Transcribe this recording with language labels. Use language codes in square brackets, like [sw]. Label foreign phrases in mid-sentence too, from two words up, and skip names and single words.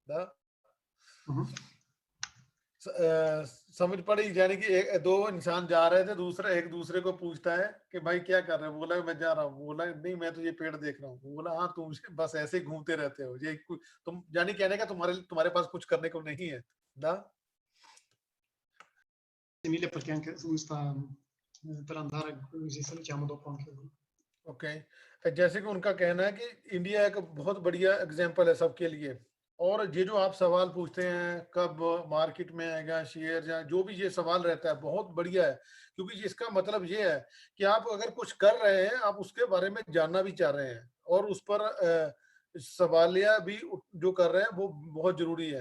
[hi] समझ पड़ी? यानी कि दो इंसान जा रहे थे, दूसरा एक दूसरे को पूछता है कि भाई क्या कर रहे हो? बोला मैं जा रहा हूँ। बोला नहीं मैं तो ये पेड़ देख रहा हूँ। बोला हाँ तुम बस ऐसे ही घूमते रहते हो, ये तुम यानी कहने का तुम्हारे पास कुछ करने को नहीं है। [it] Simile perché anche lui sta per andare così saliamo dopo anche lui. [hi] ओके जैसे कि उनका कहना है कि इंडिया एक बहुत बढ़िया एग्जांपल है सबके लिए। और ये जो आप सवाल पूछते हैं कब मार्केट में आएगा शेयर, या जो भी ये सवाल रहता है बहुत बढ़िया है, क्योंकि इसका मतलब ये है कि आप अगर कुछ कर रहे हैं आप उसके बारे में जानना भी चाह रहे हैं और उस पर सवालिया भी जो कर रहे हैं वो बहुत जरूरी है।